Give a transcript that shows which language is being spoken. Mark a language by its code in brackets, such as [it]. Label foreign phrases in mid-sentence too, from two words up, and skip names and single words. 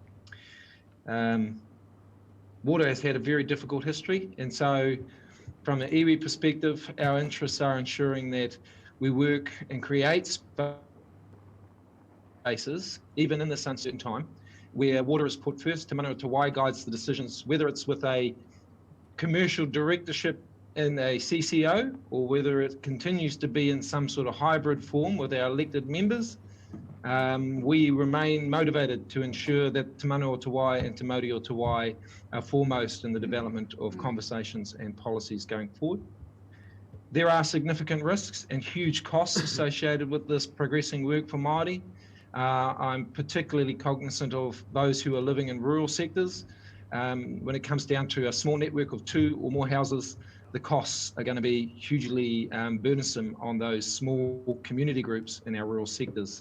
[en] Water has had a very difficult history, and so from an iwi perspective, our interests are ensuring that we work and create spaces, even in this uncertain time, where water is put first. Te Mana o Te Wai guides the decisions, whether it's with a commercial directorship in a CCO or whether it continues to be in some sort of hybrid form with our elected members. We remain motivated to ensure that Te Mana o Te Wai and Te Mauri o Te Wai are foremost in the development of conversations and policies going forward. There are significant risks and huge costs associated with this progressing work for Māori. I'm particularly cognizant of those who are living in rural sectors. When it comes down to a small network of 2 or more houses, the costs are going to be hugely burdensome on those small community groups in our rural sectors.